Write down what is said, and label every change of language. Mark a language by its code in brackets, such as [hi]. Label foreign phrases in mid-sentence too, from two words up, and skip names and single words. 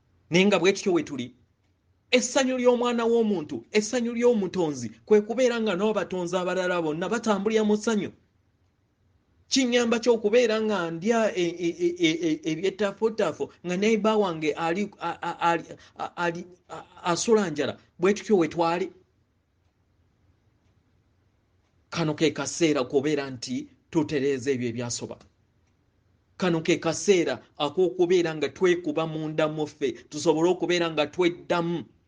[lg] Naye nga bwe tutyo we tuli, essanyu ly'omwana w'omuntu, essanyu ly'omutonzi, kwe kubeera nga n'abatonzi abalala bonna batambulira mu ssanyu. Kinyamba ky'okubeera nga ndya e-, e-, e-, e-, e-, ebyetafotafo, nga neighbor wange ali, a-, a-, ali, a-, ali, a-, asula njala, bwe tutyo we twali. Kano ke kaseera kubeera nti tutereeza ebyo ebyasoba. Kano ke kaseera ak'okubeera nga twekuba munda mu ffe, tusobole okubeera nga tweddamu.